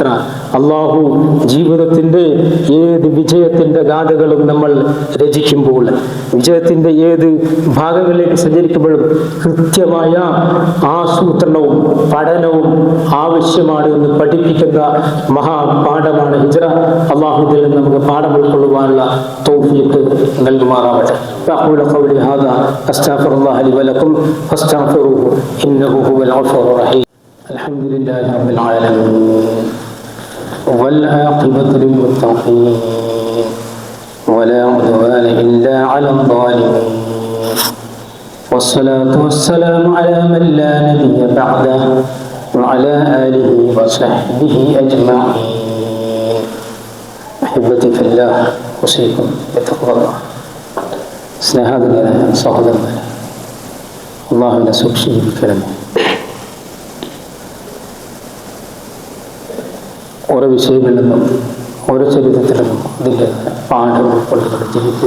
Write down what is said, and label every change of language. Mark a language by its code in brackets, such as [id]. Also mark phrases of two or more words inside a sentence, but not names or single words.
[ml] അള്ളാഹു ജീവിതത്തിന്റെ ഏത് വിജയത്തിന്റെ ഗാഥകളും നമ്മൾ രചിക്കുമ്പോൾ, വിജയത്തിന്റെ ഏത് ഭാഗങ്ങളിലേക്ക് സഞ്ചരിക്കുമ്പോഴും കൃത്യമായ ആസൂത്രണവും പഠനവും ആവശ്യമാണ് എന്ന് പഠിപ്പിക്കുന്ന മഹാപാഠമാണ് ഹിജറ. അള്ളാഹു ഇതിൽ നിന്ന് നമുക്ക് പാഠം ഉൾക്കൊള്ളുവാനുള്ള തൗഫീഖ് നൽകുമാറാവട്ടെ. [ar] أقول قولي هذا أستغفر الله لي ولكم فاستغفروه إنه هو الغفور الرحيم. الحمد لله رب العالمين والعاقبة للمتقين ولا عدوان إلا على الظالمين والصلاة والسلام على من لا نبي بعده وعلى آله وصحبه أجمعين. أحبتي في الله أوصيكم بتقوى الله. [ml] സ്നേഹാദരനായ സഹോദരന്മാരെ, അള്ളാഹുവിനെ സൂക്ഷിക്കണമേ. ഓരോ വിഷയങ്ങളിൽ നിന്നും ഓരോ ചരിത്രത്തിൽ നിന്നും അതിൻ്റെ പാഠം ഉൾക്കൊണ്ടുകൊണ്ട് ജീവിക്കുക.